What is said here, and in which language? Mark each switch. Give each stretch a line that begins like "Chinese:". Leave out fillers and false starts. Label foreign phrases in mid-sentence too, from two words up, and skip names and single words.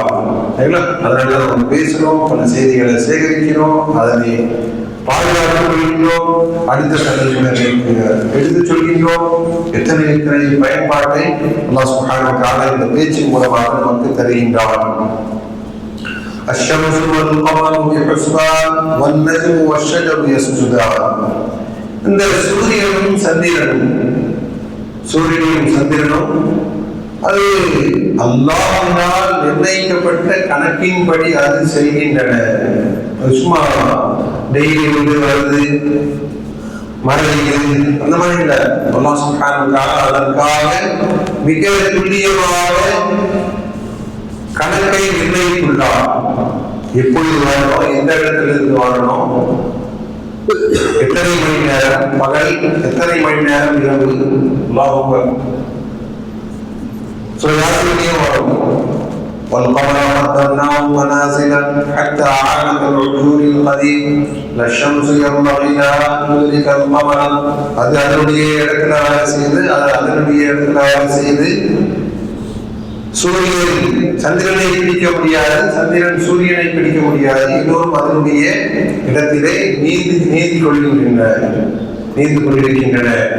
Tamil: அதனால நம்ம பேசுறோம், பல செய்திகளை சேகரிக்கிறோம், அதனை பாதுகாத்துக் கொள்கின்றோம், அடுத்த தலைமுறைகளுக்கு எடுத்து சொல்கின்றோம். எத்தனை பயன்பாட்டை அல்லாஹ்
Arabic: سبحانه وتعالى
Tamil: இந்த பேச்சின் மூலமாக நமக்கு தருகின்றார்.
Arabic: الشمس والقمر بحسبان والنجم والشجر يسجدان.
Tamil: இந்த சூரியனும் சந்திரனும் அது அல்லாஹ்வினால் நிர்ணயிக்கப்பட்ட கணக்கின்படி அது செய்கின்றன. சும்மா டெய்லி வருது மறைகிறது அந்த மாதிரி இல்லை. அல்லாஹ்
Arabic: سبحانه وتعالى
Tamil: அதற்காக மிக துல்லியமாக கணக்கை நிர்ணயித்துள்ளார். எப்பொழுது வரணும், எந்த இடத்துல இருந்து வரணும், எத்தனை மணி நேரம் பகல், எத்தனை மணி நேரம் இரவு. அல்லாஹ் வரும்.
Arabic: والقمر قدرناه منازل حتى عاد كالعرجون القديم لا الشمس ينبغي لها أن تدرك القمر.
Tamil: அது அதனுடைய இடத்துல வேலை செய்து சூரியன் சந்திரனை பிடிக்க முடியாது, சந்திரன் சூரியனை பிடிக்க முடியாது. எல்லோரும் அதனுடைய இடத்திலே நீந்தி கொண்டிருக்கின்றன.